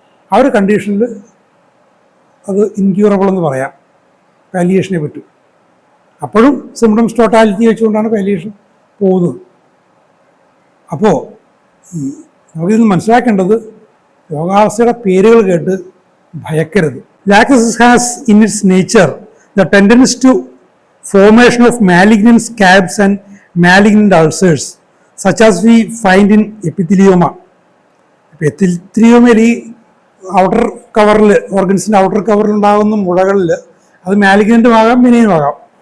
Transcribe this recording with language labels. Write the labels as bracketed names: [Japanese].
[Malayalam] ആ ഒരു കണ്ടീഷനിൽ അത് ഇൻക്യൂറബിൾ എന്ന് പറയാം. പാലിയേഷനെ പറ്റും. അപ്പോഴും സിംറ്റംസ് ടോട്ടാലിറ്റി വെച്ചുകൊണ്ടാണ് പാലിയേഷൻ പോകുന്നത്. അപ്പോൾ നമുക്കിത് മനസ്സിലാക്കേണ്ടത് രോഗാവസ്ഥയുടെ പേരുകൾ കേട്ട് ഭയക്കരുത്. [English] Lactosis has in its nature the tendency to formation of malignant scabs and malignant ulcers such as we find in epithelioma. [Malayalam] എപ്പിത്തീലിയോമയിൽ ഈ ഔട്ടർ കവറിൽ, ഓർഗൻസിൻ്റെ ഔട്ടർ കവറിൽ ഉണ്ടാകുന്ന മുഴകളിൽ അത് മാലിഗ്നൻറ്റും ആകാം, ബിനൈനും ആകാം.